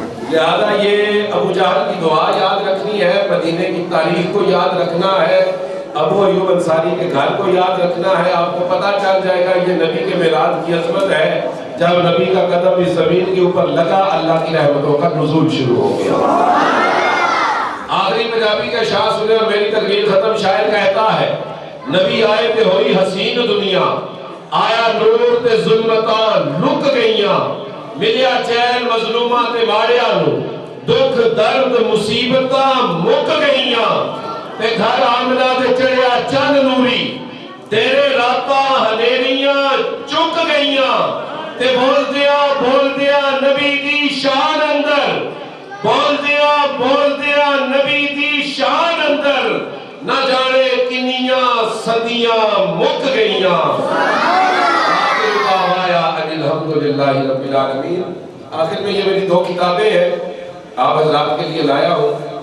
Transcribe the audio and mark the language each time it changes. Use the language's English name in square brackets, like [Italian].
[Urdu] لہذا یہ ابو جہل کی دعا یاد رکھنی ہے، مدینے کی تاریخ کو یاد رکھنا ہے، ابو ایوب انصاری کے گھر کو یاد رکھنا ہے. آپ کو پتہ چل جائے گا یہ نبی کے میلاد کی عظمت ہے. جب نبی کا قدم اس زمین کے اوپر لگا اللہ کی رحمتوں کا نزول شروع ہو گیا. آخری پنجابی کا شاہ سنے اور میری تقریر ختم. شاعر کہتا ہے [Punjabi] نبی آئے تے ہوئی حسین دنیا، آیا نور تے ظلمتاں لک گئیاں، ملیا چین مظلوماں تے ماڑیاں نو، دکھ درد مصیبتاں مک گئیاں، تے گھر آمنہ تے چڑھیا چند نوری، تیرے راتاں ہنیریاں چک گئیاں، تے بول دیا نبی دی شان اندر بول دیا نبی دی شان اندر نہ جانے کنیاں صدیاں مک گئیاں [Arabic] آخر دعوایا ان الحمدللہ رب العالمین۔ [Urdu] آخر میں یہ میری 2 کتابیں ہیں آپ حضرات کے لیے لایا ہوں۔